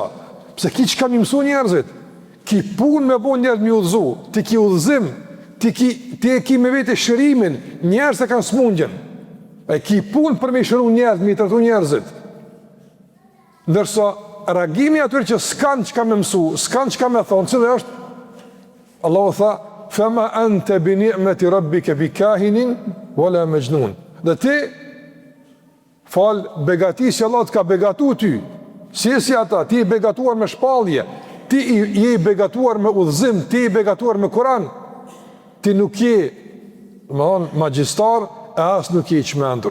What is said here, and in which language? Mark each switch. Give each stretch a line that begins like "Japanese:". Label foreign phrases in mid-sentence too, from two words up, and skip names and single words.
Albanian: Pse ki që kam i mësu njerëzit, ki pun me bo njerëz mi udhëzu, ti ki udhëzim, ti e ki me vete shërimin, njerëz e kanë smundjen, e ki pun për me shëru njerëz, mi tërtu njerëzit. Ndërsa, reagimi atyre që s'kan që kam me mësu, s'kan që kam me thonë, cilë është, Allahu tha,
Arabic: فما أنت بنعمة ربك بكاهن ولا مجنون.
Albanian: Dhe ti, fal begati si Allah të ka begatu ty, si ata, ti i begatuar me shpallje, ti i begatuar me udhëzim, ti i begatuar me Kur'an, ti nuk je, magjistar, e as nuk je i çmendur.